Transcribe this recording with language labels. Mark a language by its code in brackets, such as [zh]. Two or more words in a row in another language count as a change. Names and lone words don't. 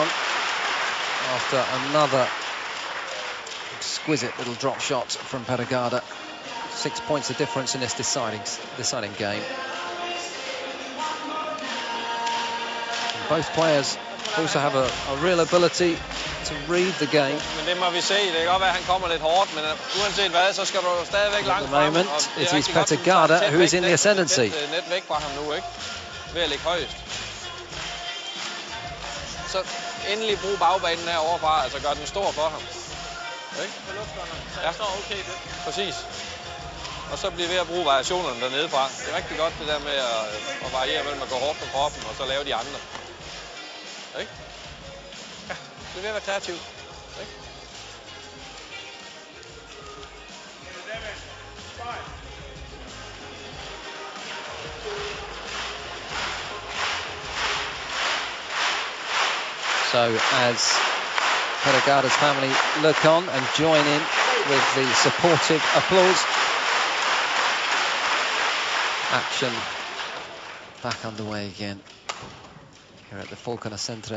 [en] after another exquisite little drop shot from Gade, 6 points of difference in this deciding game. And both players also have a real ability to read the game. [da] Men det må vi se. Det kan godt være, at han kommer lidt hårdt, men uanset hvad, så skal du stadigvæk langt frem. [en] At the moment, it is Gade who is in the ascendancy. [da] Net væk fra ham nu, ikke? Ved at ligge højst. Så endelig brug bagbanen her overfra, altså gør den stor for ham. Ikke? Ja, okay, det. Præcis. Og så bliver vi ved at bruge variationerne dernede fra. Det er rigtig godt det der med at variere mellem at gå hårdt på kroppen og så lave de andre. Ikke? Ja, det er ved at være kreativt. Ikke? [en] So as Gade's family look on and join in with the supportive applause, action back underway again here at the Falconer Centre.